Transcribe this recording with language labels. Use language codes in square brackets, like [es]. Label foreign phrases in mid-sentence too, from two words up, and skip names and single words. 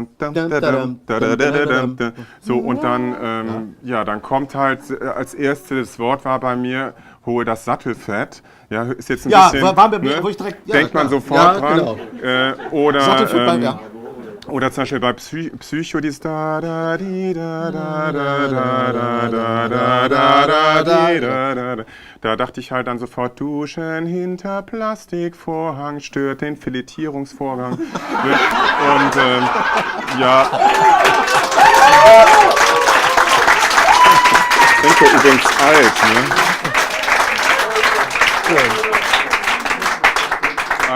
[de] So, und dann, dann kommt halt, als erstes Wort war bei mir, hole das Sattelfett. Ja, ist jetzt ein bisschen, wo ich direkt, denkt man sofort dran. Genau. Oder Sattelfett, oder zum Beispiel bei Psycho, dieses da da di da da da da da da da da da. Da dachte ich halt dann sofort, Duschen hinter Plastikvorhang stört den Filetierungsvorgang. Und ja. Ich denke übrigens alt, ne?